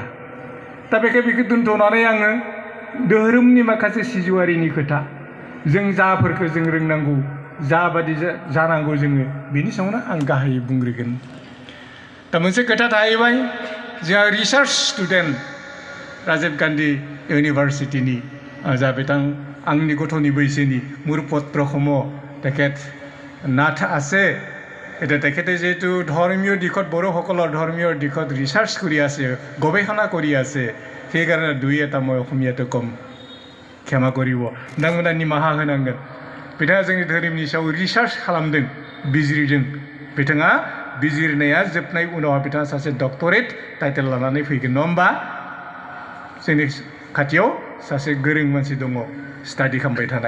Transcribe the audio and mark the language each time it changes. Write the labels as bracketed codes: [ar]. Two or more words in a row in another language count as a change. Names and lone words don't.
[brx] दा बेखौ दोनथ'नानै आङो धोरोमनि माखासे सिजौआरिनि खोथा, जों जाफोरखौ जों रोंनांगौ, जाबादि जानांगौ जोङो, बिनि सायावनो आं गाहायै बुंग्रोगोन। दा मोनसे खोथा थाहैबाय, जोंहा [en] research student [brx] राजीव गान्धी इउनिभार्सिटिनि जा बिथां आंनि गथ'नि बैसोनि मुरपत्र खम तेखेत नाथ আছে। [as] এতিয়া তেখেতে যেহেতু ধৰ্মীয় দিশত বড়োসকলৰ ধৰ্মীয় দিশত ৰিচাৰ্চ কৰি আছে, গৱেষণা কৰি আছে, সেইকাৰণে দুই এটা মই অসমীয়াটো কম, ক্ষমা কৰিব, [brx] नोंथांमोना निमाहा होनांगोन। बिथाङा जोंनि धोरोमनि सायाव रिसार्च खालामदों, बिजिरदों। बिथाङा बिजिरनाया जोबनाय उनाव बिथाङा सासे [en] doctorate title [brx] लानानै फैगोन, नङा होमबा? जोंनि खाथियाव सासे गोरों मानसि दङ स्टाडि खालामबाय थानाय।